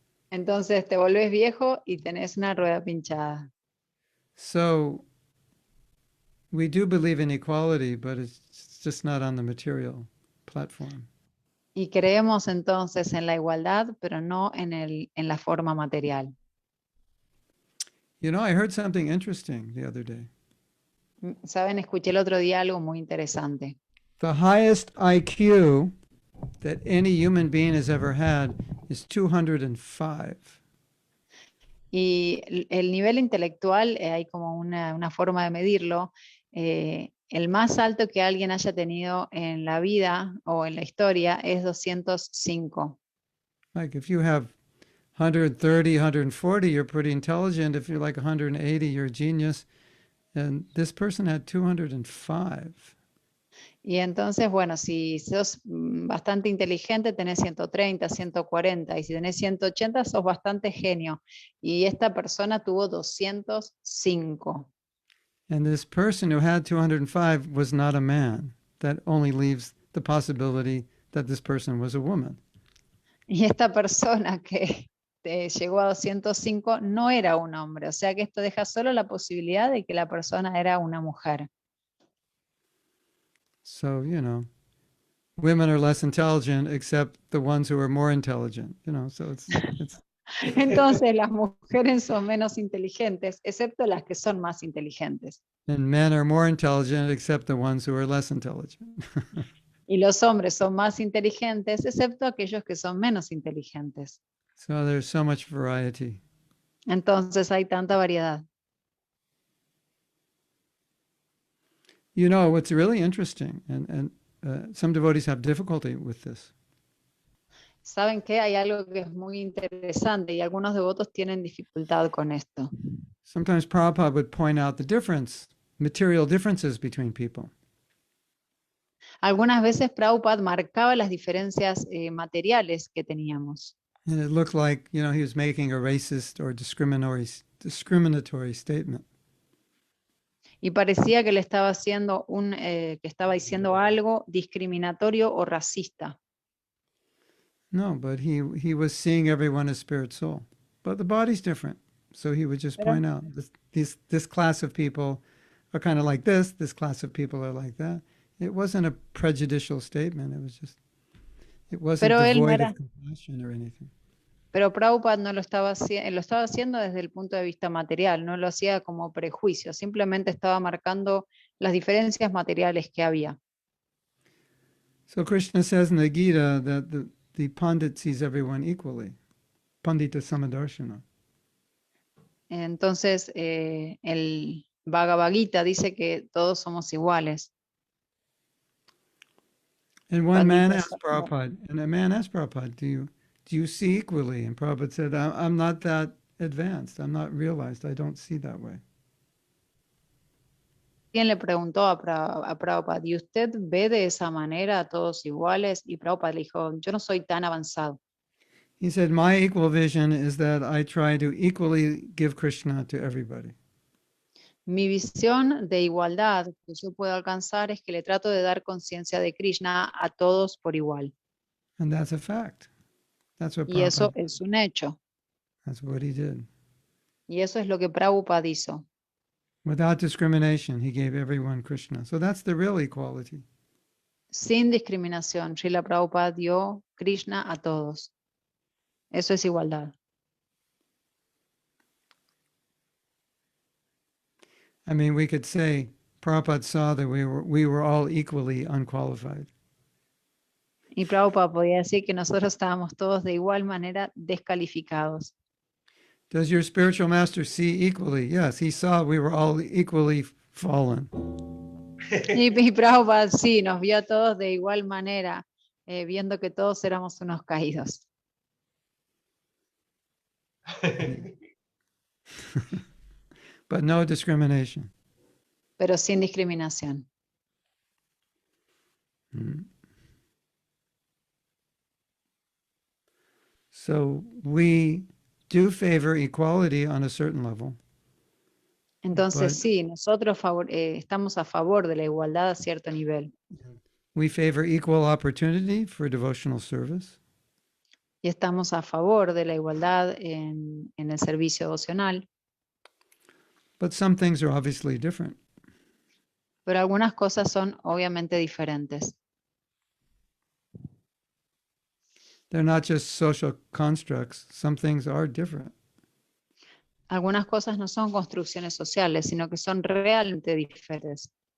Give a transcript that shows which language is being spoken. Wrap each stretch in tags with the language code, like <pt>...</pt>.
<es>Entonces te volvés viejo y tenés una rueda pinchada.</es> <en>So we do believe in equality, but it's just not on the material platform.</en> <es>Y creemos entonces en la igualdad, pero no en la forma material.</es> <en>You know, I heard something interesting the other day.</en> <es>Saben, escuché el otro día algo muy interesante.</es> <en>The highest IQ that any human being has ever had is 205.</en> <es>Y el nivel intelectual, hay como una forma de medirlo. El más alto que alguien haya tenido en la vida o en la historia es 205.</es> <en>Like if you have 130, 140, you're pretty intelligent. If you're like 180, you're a genius. And this person had 205.</en> <es>Y entonces, bueno, si sos bastante inteligente, tenés 130, 140. Y si tenés 180, sos bastante genio. Y esta persona tuvo 205.</es> <en>And this person who had 205 was not a man. That only leaves the possibility that this person was a woman.</en> <es>Y esta persona que llegó a 205, no era un hombre. O sea que esto deja solo la posibilidad de que la persona era una mujer.</es> <en>So, women are less intelligent except the ones who are more intelligent, so it's</en> <es>Entonces las mujeres son menos inteligentes, excepto las que son más inteligentes.</es> <en>and men are more intelligent except the ones who are less intelligent.</en> <es>Y los hombres son más inteligentes, excepto aquellos que son menos inteligentes.</es> <en>So there's so much variety.</en> <es>Entonces hay tanta variedad.</es> <en>What's really interesting, and some devotees have difficulty with this.</en> <es>¿Saben qué? Hay algo que es muy interesante y algunos devotos tienen dificultad con esto.</es> <en>Sometimes Prabhupada would point out the material differences between people.</en> <es>Algunas veces Prabhupada marcaba las diferencias materiales que teníamos.</es> <en>And it looked like, he was making a racist or discriminatory statement.</en> <es>Y parecía que le estaba haciendo que estaba diciendo algo discriminatorio o racista.</es> <en>No, but he was seeing everyone as spirit soul. But the body's different. So he would just point out this class of people are kind of like this class of people are like that. It wasn't a prejudicial statement. It wasn't</en> <es>Pero él no</es> <en>devoid</en> <es>era,</es> <en>of compassion or anything.</en> <es>pero Prabhupada no lo estaba haciendo desde el punto de vista material, no lo hacía como prejuicio, simplemente estaba marcando las diferencias materiales que había.</es> <en>So Krishna says in the Gita that the Pandit sees everyone equally.</en> <sa>Pandita Samadarshana.</sa> <es>Entonces, el Bhagavad Gita dice que todos somos iguales.</es> <en>And one man</en> <sa>Pandita</sa> <en>asked Prabhupada, do you see equally? And Prabhupada said, I'm not that advanced. I'm not realized. I don't see that way.</en> <es>Alguien le preguntó a Prabhupada, ¿y usted ve de esa manera a todos iguales? Y Prabhupada le dijo, yo no soy tan avanzado.</es> <en>He said, my equal vision is that I try to equally give Krishna to everybody.</en> <es>Mi visión de igualdad que yo puedo alcanzar es que le trato de dar conciencia de Krishna a todos por igual.</es> <en>And that's a fact. That's what</en> <es>Y eso</es> <en>Prabhupada,</en> <es>es un hecho.</es> <en>that's what he did.</en> <es>Y eso es lo que Prabhupada hizo.</es> <en>Without discrimination, he gave everyone Krishna. So that's the real equality.</en> <es>Sin discriminación, Srila Prabhupada dio Krishna a todos. Eso es igualdad.</es> <en>I mean, we could say Prabhupada saw that we were all equally unqualified.</en> <es>Y Prabhupada podía decir que nosotros estábamos todos de igual manera descalificados.</es> <en>Does your spiritual master see equally? Yes, he saw we were all equally fallen.</en> <es>Y Prabhupada sí, nos vio a todos de igual manera, viendo que todos éramos unos caídos.</es> <en>But no discrimination.</en> <es>Pero sin discriminación.</es> <en>So we do favor equality on a certain level.</en> <es>Entonces sí, nosotros estamos a favor de la igualdad a cierto nivel.</es> <en>We favor equal opportunity for devotional service.</en> <es>Y estamos a favor de la igualdad en el servicio devocional.</es> <en>But some things are obviously different.</en> <es>Pero algunas cosas son obviamente diferentes.</es> <en>They're not just social constructs. Some things are different.</en> <es>Algunas cosas no son construcciones sociales, sino que son realmente diferentes.</es>